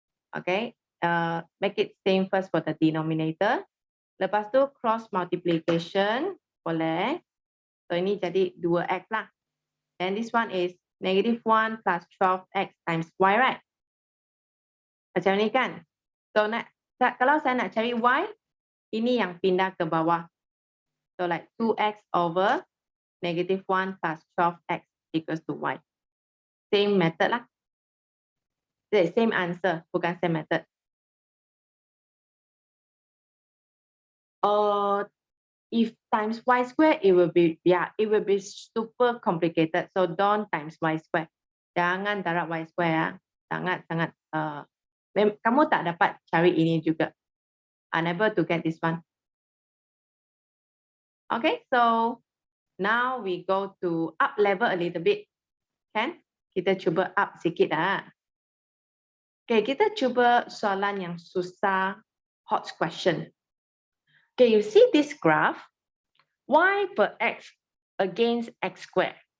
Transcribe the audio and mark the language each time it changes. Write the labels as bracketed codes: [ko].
[en] Okay, make it same first for the denominator. [ms] Lepas tu cross multiplication boleh. So ini jadi 2X lah. [en] And this one is negative 1 plus 12X times Y, right? [ms] Macam ni kan? So kalau saya nak cari Y, Ini yang pindah ke bawah. [en] So like 2x over negative 1 plus 12x equals to y. Same method lah. Same answer, bukan same method. If times y square, it will be super complicated. So don't times y square. [ms] Jangan darab y square ya. Sangat kamu tak dapat cari ini juga. [en] Unable to get this one. Okay, so now we go to up level a little bit. Kan? [ms] Kita cuba up sikit lah. Okay, kita cuba soalan yang susah, hot question. [en] Okay, you see this graph, y per x against x squared.